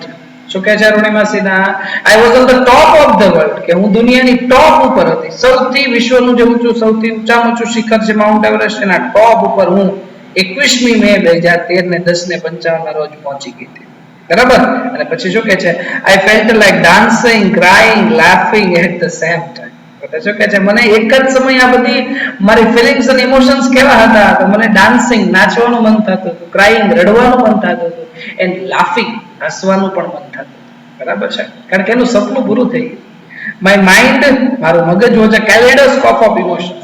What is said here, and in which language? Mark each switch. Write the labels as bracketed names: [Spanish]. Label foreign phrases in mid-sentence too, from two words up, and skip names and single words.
[Gujarati] શું કહે છે અરુણિમા સિન્હા? [English] I was on the top of the world, [Gujarati] કે હું દુનિયાની ટોપ ઉપર હતી, સૌથી વિશ્વનું જે ઊંચું સૌથી ઊંચામાં ઊંચું શિખર છે માઉન્ટ એવરેસ્ટ, એના ટોપ ઉપર હું 21મી મે 2013 ને 10:55 ના રોજ પહોંચી ગઈ હતી, બરાબર. અને પછી શું કહે છે [English] I felt like dancing, crying, laughing at the same time. [Gujarati] શું કહે છે મને એક જ સમયે આ બધી મારી ફિલિંગ્સ અને ઇમોશન્સ કેવા હતા, તો મને ડાન્સિંગ નાચવાનું મન થતું હતું, ક્રાઇંગ રડવાનું મન થતું હતું, [English] and laughing [Gujarati] હસવાનું પણ મન થતું, બરાબર છે, કારણ કે એનું સપનું પૂરું થઈ ગયું. [English] my mind, [Gujarati] મારું મગજ [English] was a kaleidoscope of emotions.